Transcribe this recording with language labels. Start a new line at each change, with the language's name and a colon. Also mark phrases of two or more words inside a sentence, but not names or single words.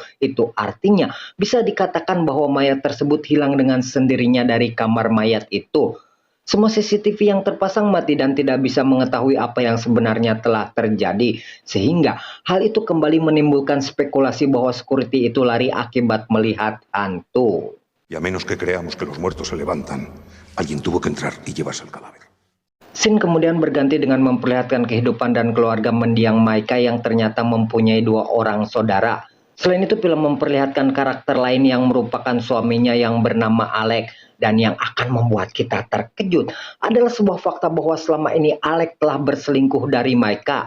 Indonesian: Itu artinya bisa dikatakan bahwa mayat tersebut hilang dengan sendirinya dari kamar mayat itu. Semua CCTV yang terpasang mati dan tidak bisa mengetahui apa yang sebenarnya telah terjadi. Sehingga hal itu kembali menimbulkan spekulasi bahwa security itu lari akibat melihat hantu.
Spanish: Y a menos que creamos que los muertos se levantan, alguien tuvo que entrar y llevarse el cadáver.
Indonesian: Scene kemudian berganti dengan memperlihatkan kehidupan dan keluarga mendiang Maika yang ternyata mempunyai 2 orang saudara. Selain itu, film memperlihatkan karakter lain yang merupakan suaminya yang bernama Alec. Dan yang akan membuat kita terkejut adalah sebuah fakta bahwa selama ini Alec telah berselingkuh dari Maika.